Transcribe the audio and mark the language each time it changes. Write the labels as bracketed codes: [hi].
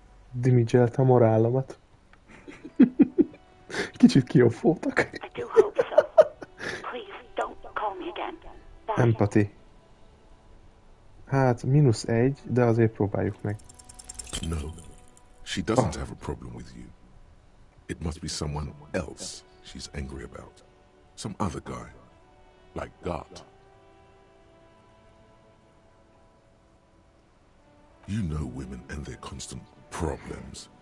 [hu] Dimidzseltem a morálomat. Kicsit kioffoltak. [en] I do hope so. Please, don't call me again. Bye. Empathy. [hu] Hát, -1, de azért próbáljuk meg. [en] No, she doesn't have a problem with you. It must be someone else she's angry about. Some other guy. Like God. You know women and their constant problems.